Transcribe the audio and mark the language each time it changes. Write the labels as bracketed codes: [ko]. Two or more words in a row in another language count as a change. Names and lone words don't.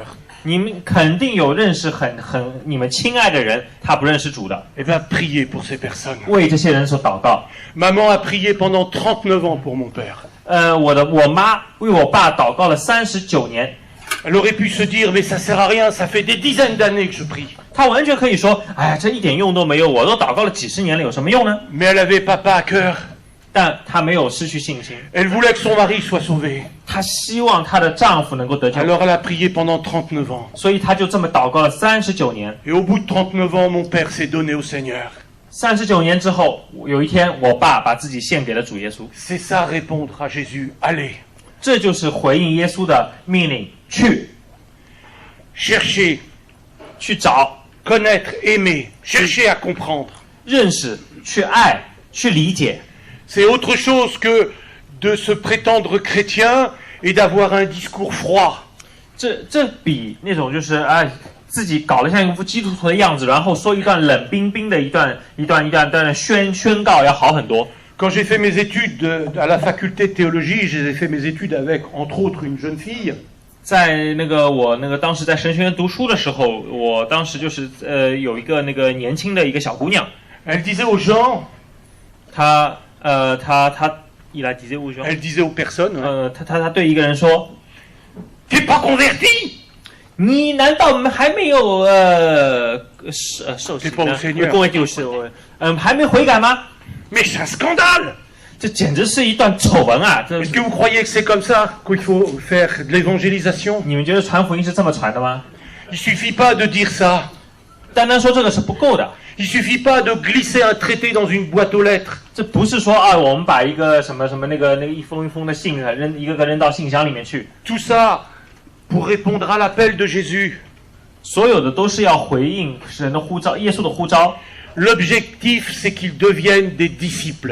[zh] 你们肯定有认识你们亲爱的人，他不认识主的。 [fr] Eh bien, priez pour ces personnes. [zh] 为这些人所祷告。 [fr] Maman a prié pendant 39 ans pour mon père. [zh] 我妈为我爸祷告了39年。 [fr] Elle aurait pu se dire, mais ça sert à rien, ça fait des dizaines d'années que je prie. [zh] 她完全可以说，哎呀，这一点用都没有，我都祷告了几十年了，有什么用呢？ [fr] Mais elle avait papa à cœur. [zh] 但她没有失去信心， [fr] Elle voulait que son mari soit sauvé. [zh] 她希望她的丈夫能够得救， [fr] Alors elle a prié pendant 39 ans. [zh] 所以她就这么祷告了39年。 [fr] Et au bout de 39 ans, mon père s'est donné au Seigneur. [zh] 39 年之后，有一天，我爸把自己献给了主耶稣。 [fr] C'est ça répondre à Jésus. Allez, [zh] 这就是回应耶稣的命令，去 [fr] cherchez, [zh] 去找、 [fr] connaître, aimer, cherchez à comprendre. [zh] 认识、去爱、去理解。 [fr] C'est autre chose que de se prétendre chrétien et d'avoir un discours froid. [zh] 这比那种就是自己搞得像一副基督徒的样子，然后说一段冷冰冰的一段宣告要好很多。 [fr] Quand j'ai fait mes études à la faculté de théologie, j'ai fait mes études avec, entre autres, une jeune fille. [zh] 在我当时在神学院读书的时候，我当时就是有一个年轻的一个小姑娘， [fr] Elle disait aux gens, 她il a disait aux gens， elle disait aux personnes, hein, [zh] 她对一个人说， [fr] t'es pas converti? [zh] 你难道还没有受洗呢？各位就是还没悔改吗？ [fr] Mais c'est un scandale! [zh] 这简直是一段丑闻啊！ [fr] Est-ce que vous croyez que c'est comme ça qu'il faut faire de l'évangélisation? [zh] 你们觉得传福音是这么传的吗？ [fr] Il suffit pas de dire ça. [zh] 单单说这个是不够的。 [fr] Il suffit pas de glisser un traité dans une boîte aux lettres. [zh] 这不是说我们把一个什么那个一封一封的信一个扔到信箱里面去。 [fr] Tout ça pour répondre à l'appel de Jésus. [zh] 所有的都是要回应神的呼召，耶稣的呼召。 [fr] L'objectif, c'est qu'ils deviennent des disciples.